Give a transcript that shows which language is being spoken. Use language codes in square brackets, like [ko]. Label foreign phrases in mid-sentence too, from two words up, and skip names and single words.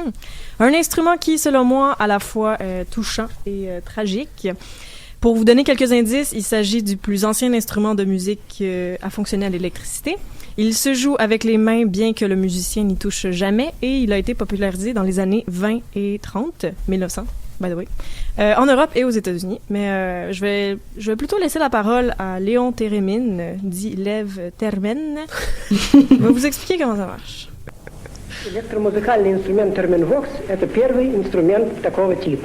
[fr] Un instrument qui, selon moi, à la fois touchant et tragique. Pour vous donner quelques indices, il s'agit du plus ancien instrument de musique à fonctionner à l'électricité. Il se joue avec les mains, bien que le musicien n'y touche jamais, et il a été popularisé dans les années 20 et 30, 1900, [en] by the way, [fr] en Europe et aux États-Unis. Mais je vais plutôt laisser la parole à Léon Térémine, dit Lev Termen. Il va vous expliquer comment ça marche. [ru] Электромузыкальный инструмент терменвокс – это первый инструмент такого типа.